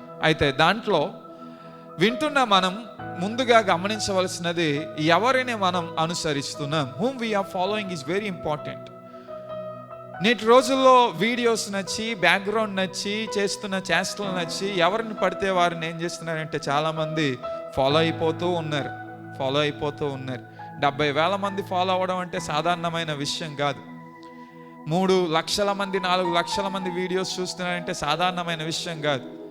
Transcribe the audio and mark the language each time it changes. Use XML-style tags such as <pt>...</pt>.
<te>అయితే దాంట్లో వింటున్న మనం ముందుగా గమనించవలసినది, ఎవరిని మనం అనుసరిస్తున్నాం.</te> <en>whom we are following is very important.</en> <te>నేటి రోజుల్లో వీడియోస్ నచ్చి, బ్యాక్గ్రౌండ్ నచ్చి, చేస్తున్న చేష్టలు నచ్చి ఎవరిని పడితే వారిని ఏం చేస్తున్నారంటే చాలామంది ఫాలో అయిపోతూ ఉన్నారు. 70,000 మంది ఫాలో అవ్వడం అంటే సాధారణమైన విషయం కాదు. 3 లక్షల మంది 4 లక్షల మంది వీడియోస్ చూస్తున్నారంటే సాధారణమైన విషయం కాదు.</te>